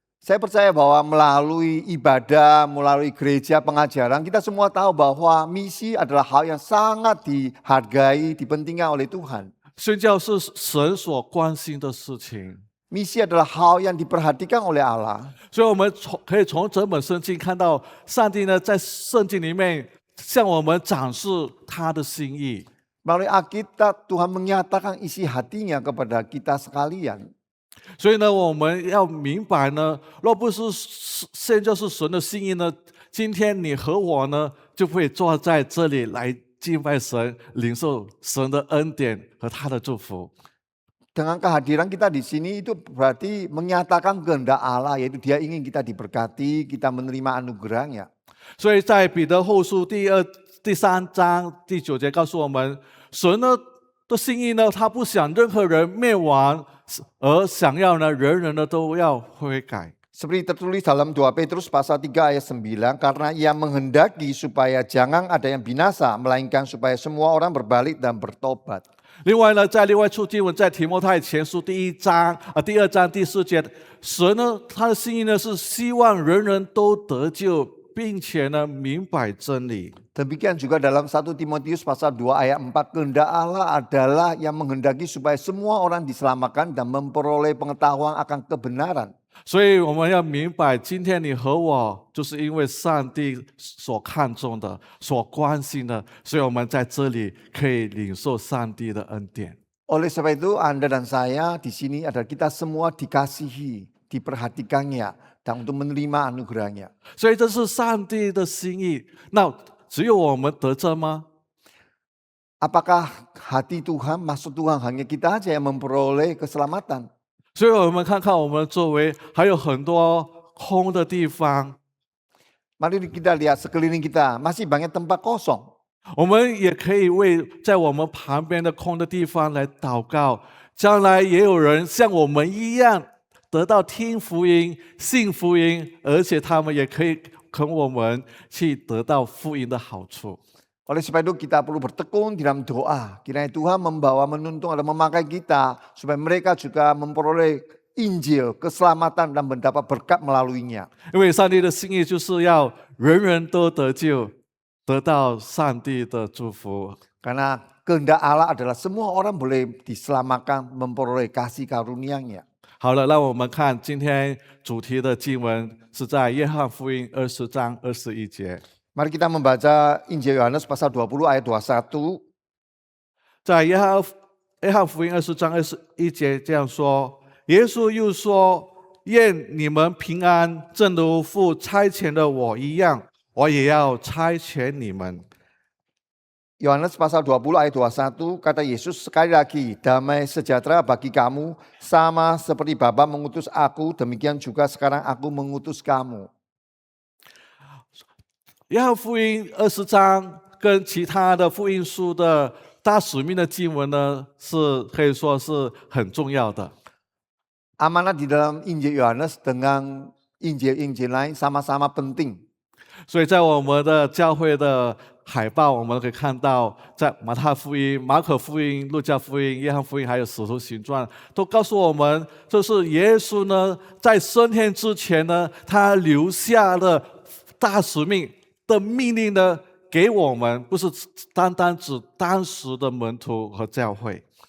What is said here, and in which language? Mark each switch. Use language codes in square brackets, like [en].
[id] Saya percaya bahwa melalui ibadah, melalui gereja, pengajaran, kita semua tahu bahwa misi adalah hal yang sangat dihargai, dipentingkan oleh Tuhan. [zh] 宣教是神所关心的事情， [id] Misi adalah hal yang diperhatikan oleh Allah. [zh] 所以我们可以从整本圣经看到，上帝呢在圣经里面向我们展示他的心意。 [id] Melalui Alkitab, Tuhan menyatakan isi hatinya kepada kita sekalian. [zh] 所以呢，我们要明白呢，若不是宣教是神的心意呢，今天你和我呢就会坐在这里来敬拜神，领受神的恩典和他的祝福。 [id] Dengan kehadiran kita di sini itu berarti menyatakan kehendak Allah, yaitu Dia ingin kita diberkati, kita menerima anugerahnya. [zh] 所以在彼得后书第3章第9节告诉我们，神呢的心意呢，他不想任何人灭亡，而想要呢人人呢都要悔改。 [id] Seperti tertulis dalam 2 Petrus pasal 3 ayat 9, karena Ia menghendaki supaya jangan ada yang binasa, melainkan supaya semua orang berbalik dan bertobat. [zh] 另外呢，在另外处经文，在提摩太前书第2章第4节，神呢他的心意呢是希望人人都得救，并且呢明白真理。 [id] Demikian juga dalam 1 Timotius pasal 2 ayat 4, kehendak Allah adalah yang menghendaki supaya semua orang diselamatkan dan memperoleh pengetahuan akan kebenaran. [zh] 所以我们要明白，今天你和我，就是因为上帝所看重的、所关心的，所以我们在这里可以领受上帝的恩典。 [id] Oleh sebab itu Anda dan saya di sini adalah kita semua dikasihi, diperhatikannya, dan untuk menerima anugerahnya. [zh] 所以这是上帝的心意。那只有我们得着吗？ [id] Apakah hati Tuhan, maksud Tuhan hanya kita aja yang memperoleh keselamatan? [zh] 所以我们看看我们周围还有很多空的地方， [id] Mari kita lihat sekeliling kita, masih banyak tempat kosong. [zh] 我们也可以为在我们旁边的空的地方来祷告。将来也有人像我们一样得到听福音、信福音，而且他们也可以跟我们去得到福音的好处。 [id] Oleh sebab itu kita perlu bertekun dalam doa. Kiranya Tuhan membawa, menuntun atau memakai kita supaya mereka juga memperoleh Injil, keselamatan dan mendapat berkat melaluinya. [zh] 因为上帝的心意就是要人人都得救，得到上帝的祝福。 [id] Karena kehendak Allah adalah semua orang boleh diselamatkan, memperoleh kasih karunia-Nya. [zh] 好了，让我们看今天主题的经文是在约翰福音20章21节。 [id] Mari kita membaca Injil Yohanes pasal 20 ayat 21. [zh] 在约翰福音20章21节这样说：耶稣又说：“愿你们平安，正如父差遣了我一样，我也要差遣你们。” [id] Yohanes pasal 20 ayat 21, kata Yesus sekali lagi, damai sejahtera bagi kamu, sama seperti Bapa mengutus aku, demikian juga sekarang aku mengutus kamu. [zh] 约翰福音20章跟其他的福音书的大使命的经文呢，是可以说是很重要的。 [id] Amanat di dalam Injil Yohanes dengan Injil-Injil lain sama-sama penting. [zh] 所以在我们的教会的海报，我们可以看到，在马太福音、马可福音、路加福音、约翰福音，还有使徒行传，都告诉我们，就是耶稣呢，在升天之前呢，他留下了大使命的命令呢，给我们，不是单单指当时的门徒和教会。